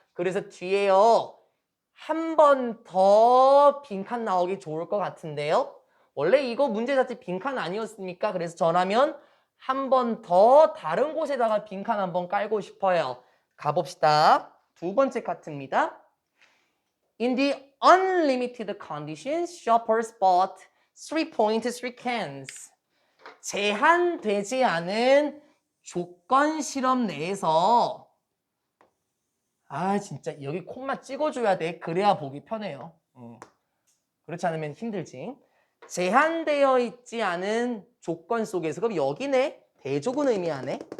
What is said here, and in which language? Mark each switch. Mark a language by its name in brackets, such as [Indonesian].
[Korean] 그래서 뒤에요. 한 번 더 빈칸 나오기 좋을 것 같은데요. 원래 이거 문제 자체 빈칸 아니었습니까? 그래서 저라면 한 번 더 다른 곳에다가 빈칸 한번 깔고 싶어요. 가봅시다. 두 번째 카트입니다. [English] In the unlimited conditions, shoppers bought 3.3 cans. [Korean] 제한되지 않은 조건 실험 내에서 진짜 여기 콤마 찍어줘야 돼. 그래야 보기 편해요. 그렇지 않으면 힘들지. 제한되어 있지 않은 조건 속에서 그럼 여기네. 대조군 의미하네.